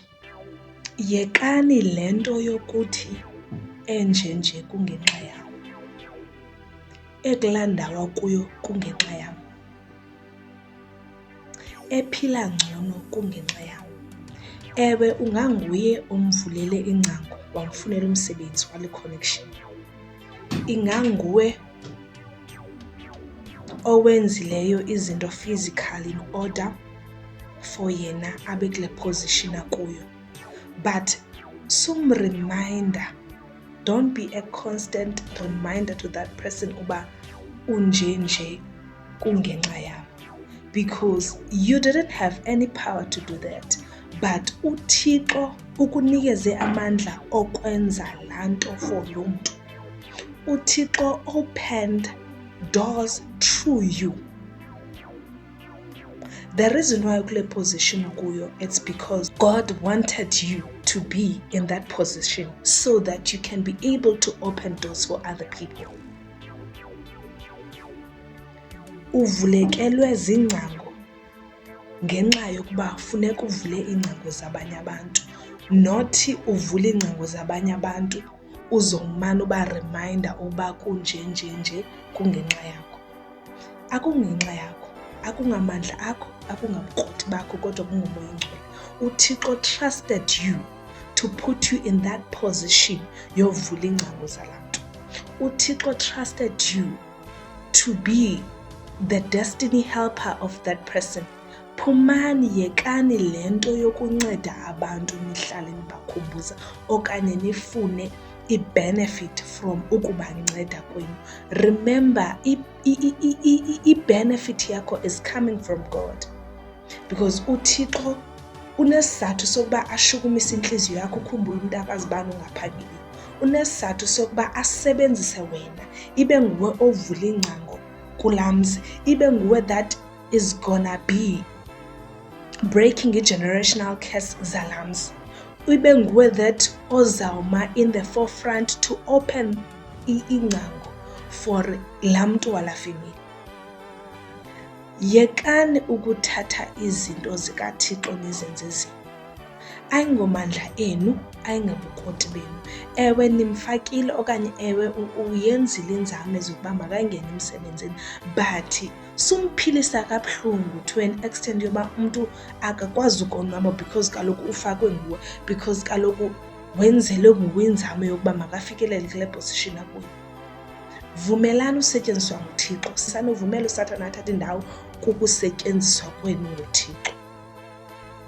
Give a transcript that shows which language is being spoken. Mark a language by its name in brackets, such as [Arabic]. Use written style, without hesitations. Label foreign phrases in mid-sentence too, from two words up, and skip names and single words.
[Xhosa] Yekani le nto yokuthi enjenje kungenxa yam, ekulaa ndawo kuyo kungenxa yam, ephila ngcono kungenxa yam. Ewe, unganguye omvulele ingcango wamfunela umsebenzi wale connection. Inganguwe owenzileyo izinto physically [English] in order for [Xhosa] yena abe kule position akuyo. But sumreminder, [English] don't be a constant reminder to that person [Xhosa] uba unjenje kungenxa yam, [English] because you didn't have any power to do that. [Xhosa] But uThixo ukunikeze amandla okwenza laa nto for lo mntu. [English] uThixo opened doors through you. The reason why [Xhosa] ukule position kuyo, [English] it's because God wanted you to be in that position so that you can be able to open doors for other people. [Xhosa] Uvulekelwe zingcango ngenxa yokuba funeka uvule iingcango zabanye abantu, nothi uvule iingcango zabanye abantu uzomana uba reminder uba kunjenjenje kungenxa yakho. Akungenxa yakho, akungamandla akho, akungabukroti bakho, kodwa kungoMoya oyingcwele. [English] uThixo trusted you to put you in that position [Xhosa] yovula iingcango zalaa nto. [English] uThixo trusted you to be the destiny helper of that person. [Xhosa] Phumani, yekani le nto yokunceda abantu nihlale nibakhumbuza okanye nifune [English] i-benefit from [Xhosa] ukubanceda kwenu. Remember, i-benefit yakho [English] is coming from God, because [Xhosa] uThixo unesizathu sokuba ashukumise intliziyo yakho ukhumbule umntu akazibani ungaphangeli. Unesizathu sokuba asebenzise wena, ibe nguwe ovula ingcango kulaa mzi, ibe nguwe [English] that is gonna be breaking i-generational curse [Xhosa] zalaa mzi, ibe nguwe that ozawuma [English] in the forefront to open [Xhosa] ingcango for laa mntu walaa family. Yekani ukuthatha izinto zikaThixo nizenze zini. Ayingomandla enu, ayingabukroti benu. Ewe nimfakile okanye ewe uyenzile iinzame zokuba makangene emsebenzini, but sumphilisa kabuhlungu [English] to an extent [Xhosa] yoba umntu akakwazi ukonwaba because kaloku ufakwe nguwe, because kaloku wenzelwe nguwe inzame yokuba makafikelele kule position akuyo. Vumelani usetyenziswa nguThixo. Sanovumela uSathane athatha indawo kukusetyenziswa kwenu nguThixo.